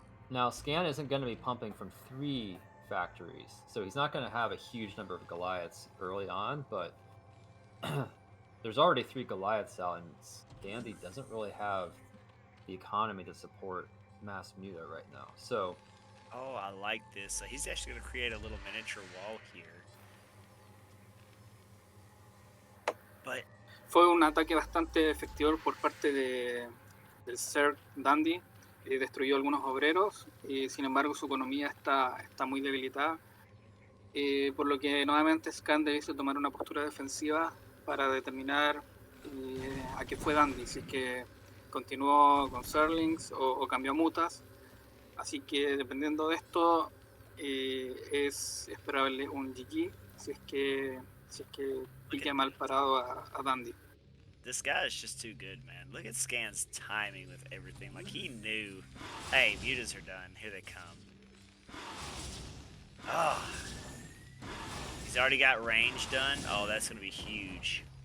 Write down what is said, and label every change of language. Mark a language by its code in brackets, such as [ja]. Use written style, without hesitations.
[en] Now, Scan isn't going to be pumping from 3 factories, so he's not going to have a huge number of Goliaths early on, but there's already 3 Goliaths out, and Dandy doesn't really have the economy to support mass Muta right now. So, oh, I like this. So he's actually going to create a little miniature wall here. But [es] fue un ataque bastante efectivo por parte del Zerg Dandy. Destruyó algunos obreros, sin embargo su economía está muy debilitada, por lo que nuevamente Scan debiese tomar una postura defensiva para determinar a qué fue Dandy, si es que continuó con Zerglings o cambió mutas. Así que dependiendo de esto, es esperable un GG si es que pique mal parado a Dandy. [en] This guy is just too good, man. Look at Scan's timing with everything. Like, he knew, hey, mutas are done. Here they come. Oh. He's already got range done. Oh, that's going to be huge.